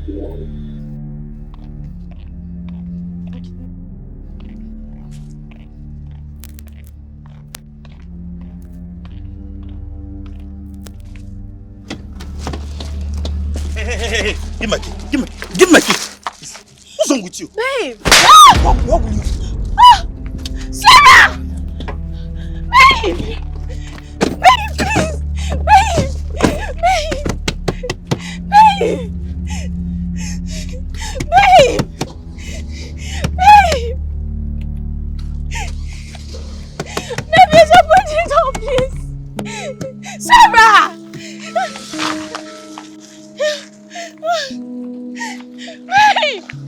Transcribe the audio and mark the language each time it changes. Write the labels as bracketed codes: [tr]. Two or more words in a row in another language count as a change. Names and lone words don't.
[en] Hey, give my key. Give my key. What's wrong with you? Babe! What will you? Sarah! Babe! Babe, please! Babe! Babe! Babe! Babe! Babe! Babe, there's a budget on, please! Sarah! Babe!